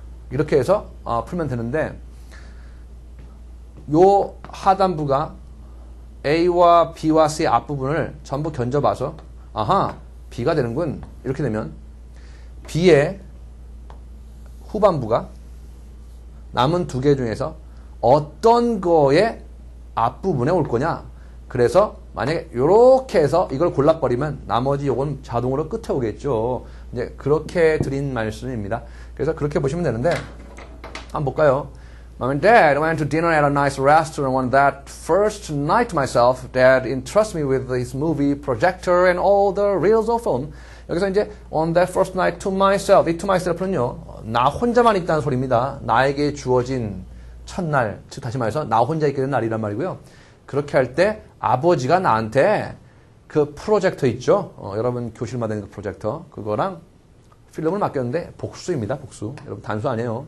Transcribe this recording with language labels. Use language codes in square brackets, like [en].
[ko] 이렇게 해서 풀면 되는데 요 하단부가 A와 B와 C의 앞부분을 전부 견져봐서 아하 B가 되는군 이렇게 되면 B의 후반부가 남은 두 개 중에서 어떤 거의 앞부분에 올 거냐. 그래서 만약에 이렇게 해서 이걸 골라버리면 나머지 요건 자동으로 끝에 오겠죠. 이제 그렇게 드린 말씀입니다. 그래서 그렇게 보시면 되는데 한번 볼까요? [en] Mom and Dad went to dinner at a nice restaurant on that first night myself. Dad entrusted me with his movie projector and all the reels of film. [ko] 여기서 이제 [en] on that first night to myself. [ko] 이 to myself는요. 나 혼자만 있다는 소리입니다. 나에게 주어진 첫날, 즉 다시 말해서 나 혼자 있게 된 날이란 말이고요. 그렇게 할 때 아버지가 나한테 그 프로젝터 있죠. 여러분 교실마다 있는 그 프로젝터 그거랑 필름을 맡겼는데 복수입니다. 복수. 여러분 단수 아니에요.